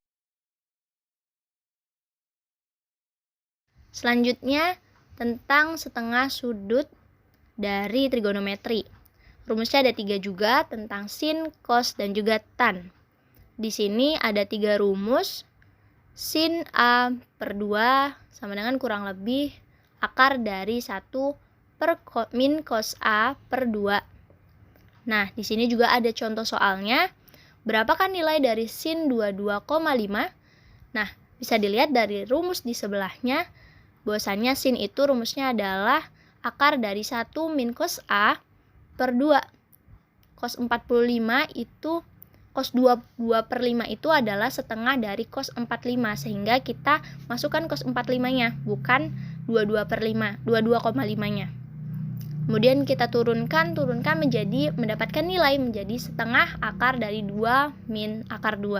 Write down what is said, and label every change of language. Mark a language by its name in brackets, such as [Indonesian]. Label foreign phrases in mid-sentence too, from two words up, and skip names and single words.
[Indonesian] Selanjutnya tentang setengah sudut dari trigonometri. Rumusnya ada 3 juga, tentang sin, cos, dan juga tan. Di sini ada 3 rumus. Sin A per 2 sama dengan kurang lebih akar dari 1 per min cos A per 2. Nah, di sini juga ada contoh soalnya. Berapakah nilai dari sin 22,5? Nah, bisa dilihat dari rumus di sebelahnya, bahwasannya sin itu rumusnya adalah akar dari 1 min cos A per 2. Cos 45 itu, cos 2/5 itu adalah setengah dari cos 45, sehingga kita masukkan cos 45-nya, bukan 22,5-nya. Kemudian kita turunkan menjadi, mendapatkan nilai menjadi setengah akar dari 2 min akar 2.